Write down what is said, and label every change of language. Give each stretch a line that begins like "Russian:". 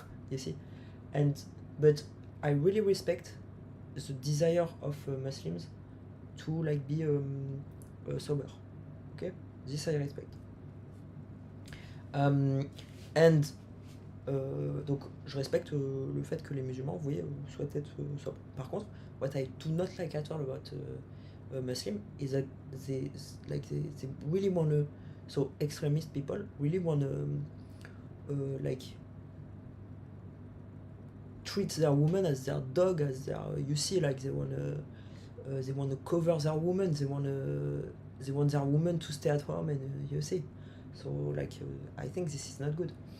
English: You see, and but I really respect the desire of Muslims to like be sober. Okay, this I respect.
French: And donc je respecte le fait que les musulmans, vous voyez, souhaitent être sobres. Par contre,
English: what I do not like at all about Muslim is that they really wanna, so extremist people really wanna like treat their woman as their dog, as their, you see, like they wanna cover their woman, they want their woman to stay at home, and you see, so like I think this is not good.